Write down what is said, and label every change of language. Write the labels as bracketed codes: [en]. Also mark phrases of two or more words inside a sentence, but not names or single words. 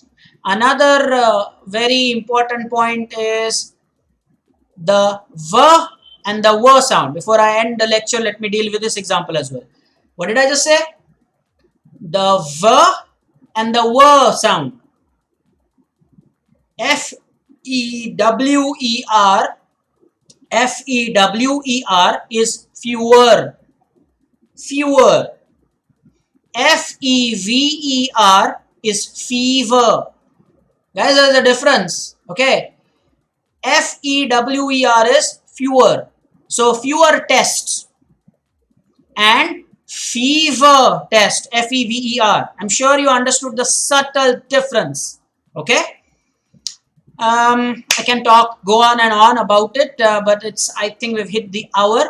[en] Another very important point is the v and the w sound. Before I end the lecture, let me deal with this example as well. What did I just say? The v and the w sound. F-E-W-E-R. F-E-W-E-R is fewer. Fewer. F-E-V-E-R is fever. Guys, there's a difference. Okay. F-E-W-E-R is fewer. So fewer tests. And fever test. F-E-V-E-R. I'm sure you understood the subtle difference. Okay. I can go on and on about it, but I think we've hit the hour.